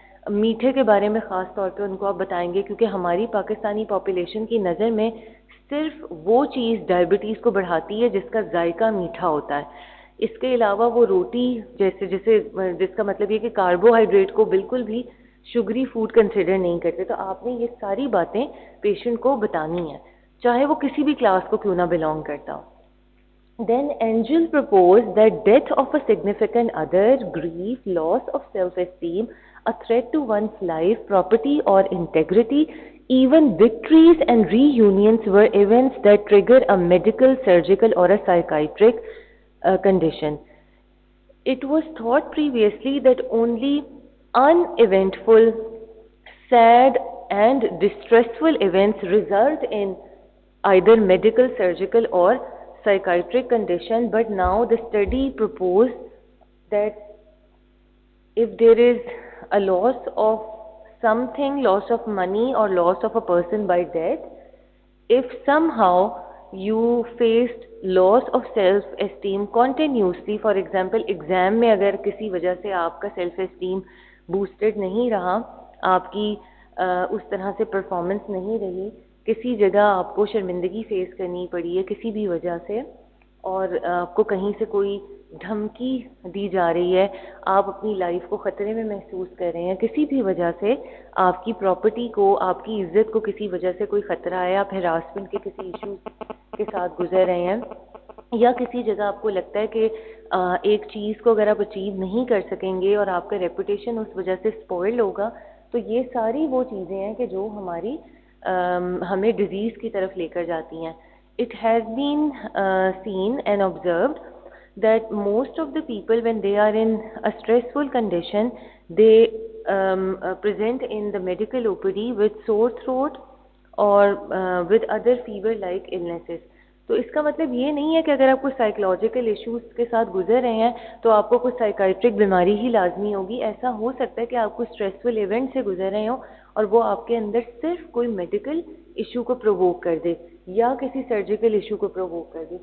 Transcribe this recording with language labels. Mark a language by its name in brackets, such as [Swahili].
[Urdu] میٹھے کے بارے میں خاص طور پہ ان کو آپ بتائیں گے کیونکہ ہماری پاکستانی پاپولیشن کی نظر میں صرف وہ چیز ڈائبٹیز کو بڑھاتی ہے جس کا ذائقہ میٹھا ہوتا ہے. اس کے علاوہ وہ روٹی جیسے جس کا مطلب یہ کہ کاربوہائیڈریٹ کو بالکل بھی شگری فوڈ کنسیڈر نہیں کرتے. تو آپ نے یہ ساری باتیں پیشنٹ کو بتانی ہیں چاہے وہ کسی بھی کلاس کو کیوں نہ بلانگ کرتا ہو. [English] Then Angel proposed that death of a significant other, grief, loss of self-esteem, a threat to one's life, property or integrity, even victories and reunions were events that trigger a medical, surgical or a psychiatric condition. It was thought previously that only uneventful, sad and distressful events result in either medical, surgical or psychiatric condition, but now the study proposed that if there is a loss of something, loss of money or loss of a person by death, if somehow you faced loss of self esteem continuously, for example exam [Urdu] میں اگر کسی وجہ سے آپ کا self esteem boosted نہیں رہا, آپ کی اس طرح سے پرفارمنس نہیں رہی, کسی جگہ آپ کو شرمندگی فیس کرنی پڑی ہے کسی بھی وجہ سے, اور آپ کو کہیں سے کوئی دھمکی دی جا رہی ہے, آپ اپنی لائف کو خطرے میں محسوس کر رہے ہیں, کسی بھی وجہ سے آپ کی پراپرٹی کو, آپ کی عزت کو کسی وجہ سے کوئی خطرہ ہے, آپ ہراسمنٹ کے کسی ایشوز کے ساتھ گزر رہے ہیں, یا کسی جگہ آپ کو لگتا ہے کہ ایک چیز کو اگر آپ اچیو نہیں کر سکیں گے اور آپ کا ریپوٹیشن اس وجہ سے اسپوائل ہوگا, تو یہ ساری وہ چیزیں ہیں کہ جو ہماری ہمیں ڈیزیز کی طرف لے کر جاتی ہیں. [English] It has been seen and observed that most of the people when they are in a stressful condition, they present in the medical OPD with sore throat or with other fever like illnesses. [Urdu] تو اس کا مطلب یہ نہیں ہے کہ اگر آپ کوئی سائیکولوجیکل ایشوز کے ساتھ گزر رہے ہیں تو آپ کو کوئی سائیکائٹرک بیماری ہی لازمی ہوگی. ایسا ہو سکتا ہے کہ آپ کوئی اسٹریسفل ایونٹ سے گزر رہے ہوں اور وہ آپ کے اندر صرف کوئی میڈیکل ایشو کو پرووک کر دے یا کسی سرجیکل ایشو کو پرووک کر دے.